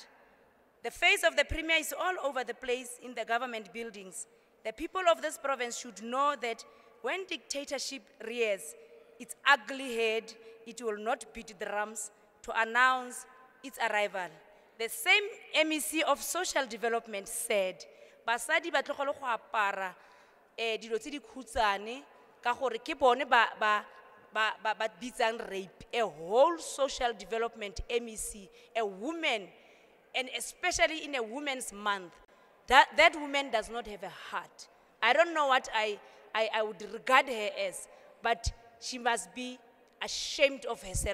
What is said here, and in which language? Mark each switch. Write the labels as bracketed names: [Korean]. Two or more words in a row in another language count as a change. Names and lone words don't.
[English] The face of the Premier is all over the place in the government buildings. The people of this province should know that when dictatorship rears its ugly head, it will not beat drums to announce its arrival. The same MEC of Social Development said, [Tswana] "Basadi ba tlogela go apara dilo tse di khutsane ka gore ke bone ba bitsang rape." [English] A whole Social Development MEC, a woman, and especially in a women's month, that woman does not have a heart. I don't know what I would regard her as, but she must be ashamed of herself.